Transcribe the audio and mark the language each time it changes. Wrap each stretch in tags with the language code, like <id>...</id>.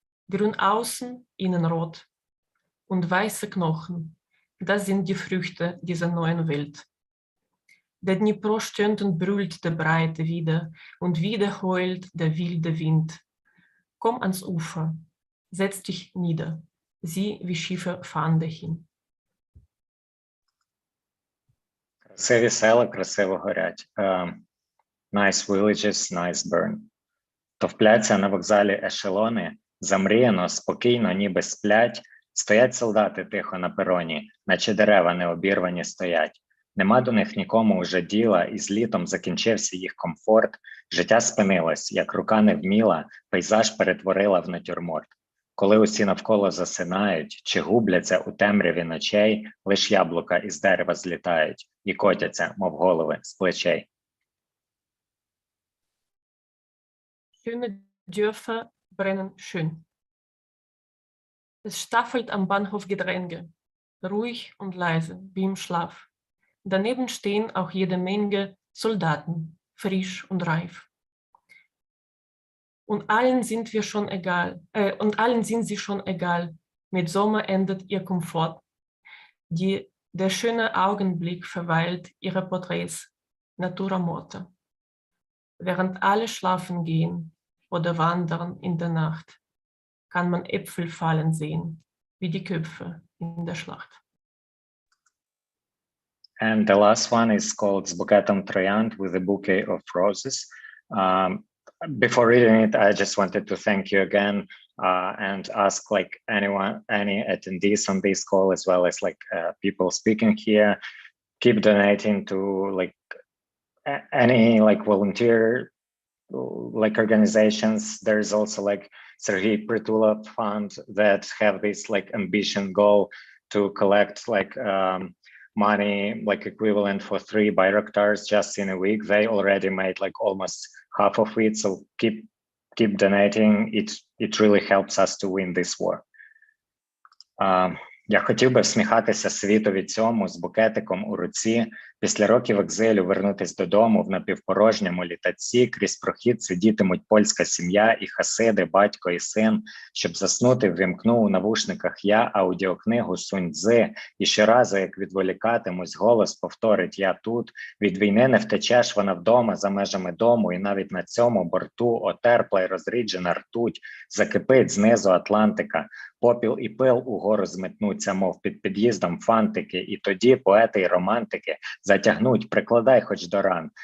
<de>Grün außen, innen rot. Und weiße Knochen, das sind die Früchte dieser neuen Welt. Der Dnipro stöhnt und brüllt der Breite wieder und wieder heult der wilde Wind. Komm ans Ufer, setz dich nieder, sieh, wie Schiffe fahren dahin.</de> <uk>Красиві села красиво горять.</uk> <en>Nice villages, nice burn.</en> <uk>Товпляться на вокзалі ешелони, замріяно, спокійно, ніби сплять. Стоять солдати тихо на пероні, наче дерева необірвані стоять. Нема до них нікому уже діла, і з літом закінчився їх комфорт. Життя спинилось, як рука невміла, пейзаж перетворила в натюрморт. Коли усі навколо засинають, чи губляться у темряві ночей, лиш яблука із дерева злітають і котяться, мов голови, з плечей.</uk> <de>Schöne Dörfer brennen schön. Es staffelt am Bahnhof Gedränge, ruhig und leise, wie im Schlaf. Daneben stehen auch jede Menge Soldaten, frisch und reif. Und allen sind sie schon egal. Mit Sommer endet ihr Komfort. Der schöne Augenblick verweilt ihre Porträts, Natura morta. Während alle schlafen gehen oder wandern in der Nacht, kann man Äpfel fallen sehen, wie die Köpfe in der Schlacht.</de> <en>And the last one is called</en> <uk>"З букетом троянд"</uk> <en>with a bouquet of roses. Before reading it, I just wanted to thank you again and ask like any attendees on this call, as well as like people speaking here, keep donating to like any like volunteer like organizations. There's also like Sergei Pritula Fund that have this like ambition goal to collect like money like equivalent for 3 Bayraktars just in a week. They already made like almost half of it, so keep donating. It really helps us to win this war.</en> <uk>Я хотів би всміхатися світові цьому з букетиком у руці, після років екзилю вернутись додому в напівпорожньому літаці, крізь прохід сидітимуть польська сім'я і хасиди, батько і син, щоб заснути ввімкну у навушниках я аудіокнигу Сунь-Цзи, і щоразу, як відволікатимусь, голос повторить «Я тут», від війни не втечеш, вона вдома, за межами дому, і навіть на цьому борту отерпла й розріджена ртуть, закипить знизу Атлантика, попіл і пил угору зметнуться, мов під під'їздом фантики, і тоді поети й романтики затягнуть, прикладай хоч до ран.</uk>